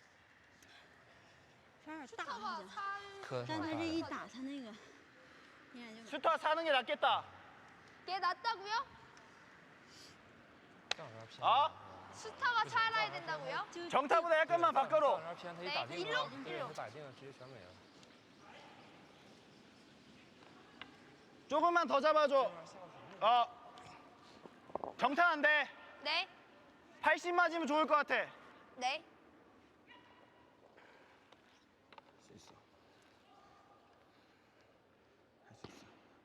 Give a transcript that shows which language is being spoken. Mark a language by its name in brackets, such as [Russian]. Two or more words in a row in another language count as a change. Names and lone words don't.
[Chinese] 有点大好像。磕但他这一打，他那个，你看就。 [Korean] 슈터 사는 게 낫겠다. 걔 낫다고요? 스타가 살아야 된다고요? 정타보다 약간만 밖으로. [Chinese] 这偏他一打定了，对，他打定了，直接全没了。 [Korean] 조금만 더 잡아줘. 정타 안 돼. 네. 80 맞으면 좋을 것 같아. 네. 할 수 있어. 할 수 있어.